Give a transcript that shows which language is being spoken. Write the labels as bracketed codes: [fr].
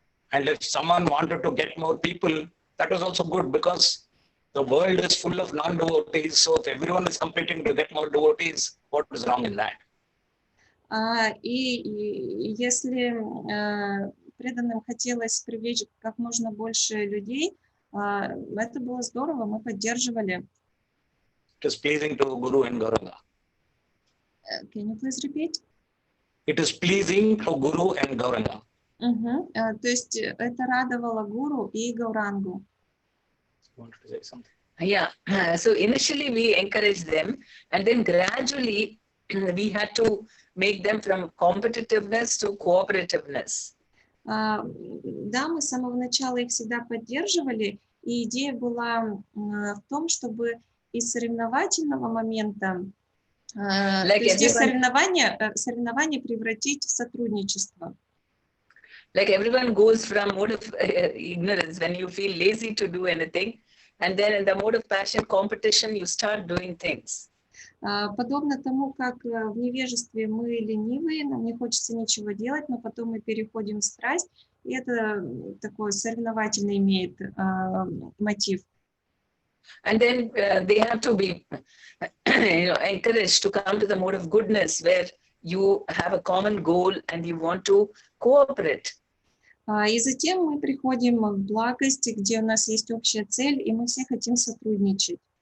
[en] And if someone wanted to get more people, that was also good because the world is full of non-devotees. So if everyone is competing to get more devotees, what is wrong in that? [ru] И если преданным хотелось привлечь как можно больше людей, это было здорово, мы поддерживали. [en] It is pleasing to Guru and Gauranga. Can you please repeat? It is pleasing to Guru and Gauranga. [ru] То есть это радовало Гуру и Гаурангу. [en] Wanted to say something. Yeah. So initially we encouraged them, and then gradually we had to make them from competitiveness to cooperativeness. [ru] Да, мы с самого начала их всегда поддерживали, и идея была в том, чтобы из соревновательного момента, то есть из соревнования превратить в сотрудничество. [en] Like everyone goes from mode of ignorance when you feel lazy to do anything, and then in the mode of passion competition you start doing things. [ru] Подобно тому, как в невежестве мы ленивые, нам не хочется ничего делать, но потом мы переходим в страсть, и это такой соревновательный имеет мотив. [en] And then they have to be encouraged to come to the mode of goodness where you have a common goal and you want to cooperate. [ru] И затем мы приходим в благость, где у нас есть общая цель, и мы все хотим сотрудничать.